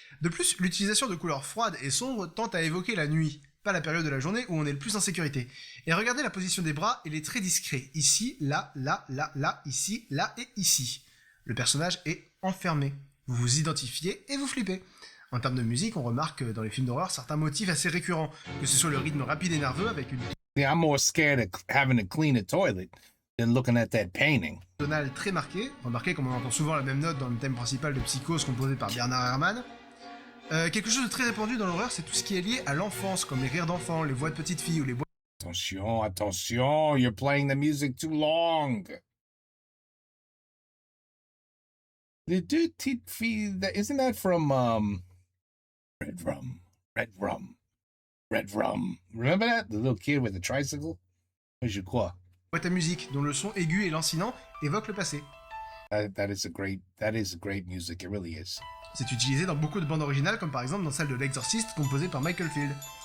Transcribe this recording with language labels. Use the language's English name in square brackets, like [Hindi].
[French] De plus, l'utilisation de couleurs froides et sombres tente à évoquer la nuit, pas la période de la journée où on est le plus en sécurité. Et regardez la position des bras, elle est très discrète. Ici, là, ici, là et ici. Le personnage est enfermé. Vous vous identifiez et vous flippez. En termes de musique, on remarque dans les films d'horreur certains motifs assez récurrents, que ce soit le rythme rapide et nerveux avec une... [English] I'm more scared of having to clean a toilet than looking at that painting. [French] Tonal très marqué. Remarquez comme on entend souvent la même note dans le thème principal de Psychose composé par Bernard Herrmann. Quelque chose de très répandu dans l'horreur, c'est tout ce qui est lié à l'enfance, comme les rires d'enfants, les voix de petites filles ou les voix [English] Attention, attention, you're playing the music too long. The dude, isn't that from Red Rum? Red Rum. Red Rum. Remember that? The little kid with the tricycle? [French] Je crois. boîtes à musique, dont le son aigu et lancinant évoque le passé. [English] That is a great music, it really is. [French] C'est utilisé dans beaucoup de bandes originales, comme par exemple dans celle de L'Exorciste, composée par Michael Field.